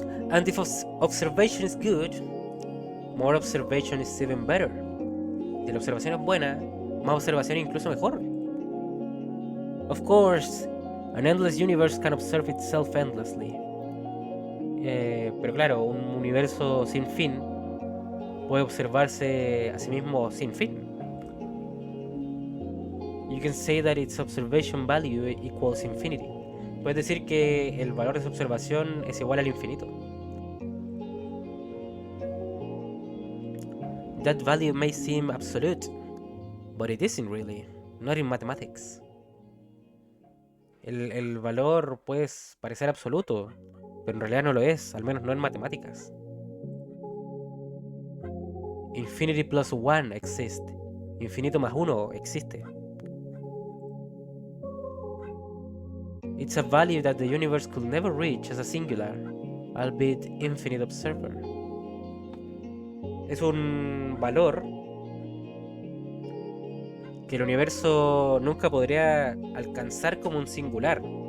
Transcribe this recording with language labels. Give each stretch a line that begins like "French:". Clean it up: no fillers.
English: And if observation is good, more observation is even better.
Spanish: Si la observación es buena, más observación es incluso mejor.
English: Of course, an endless universe can observe itself endlessly.
Spanish: Pero claro, un universo sin fin puede observarse a sí mismo sin fin.
English: You can say that its observation value equals infinity.
Spanish: Puedes decir que el valor de su observación es igual al infinito.
English: That value may seem absolute, but it isn't really, not in mathematics.
Spanish: El valor puede parecer absoluto, pero en realidad no lo es, al menos no en matemáticas.
English: Infinity plus one exists.
Spanish: Infinito más uno existe.
English: It's a value that the universe could never reach as a singular, albeit infinite observer.
Spanish: Es un valor que el universo nunca podría alcanzar como un singular.